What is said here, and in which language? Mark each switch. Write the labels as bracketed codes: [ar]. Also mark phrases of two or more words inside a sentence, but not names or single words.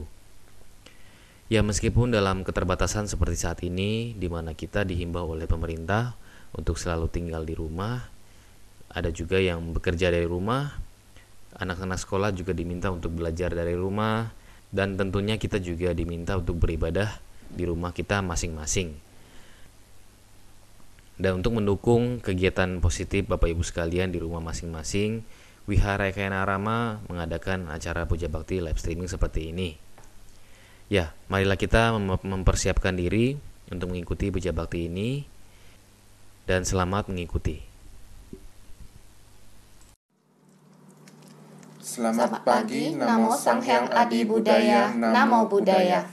[id] Ya, meskipun dalam keterbatasan seperti saat ini, di mana kita dihimbau oleh pemerintah untuk selalu tinggal di rumah, ada juga yang bekerja dari rumah, anak-anak sekolah juga diminta untuk belajar dari rumah, dan tentunya kita juga diminta untuk beribadah di rumah kita masing-masing. Dan untuk mendukung kegiatan positif Bapak Ibu sekalian di rumah masing-masing, Wihara Ekayana Arama mengadakan acara Puja Bakti live streaming seperti ini. Ya, marilah kita mempersiapkan diri untuk mengikuti Puja Bakti ini, dan selamat mengikuti. Selamat pagi, [pi] Namo Sang Hyang Adi Budaya, Namo Buddhaya.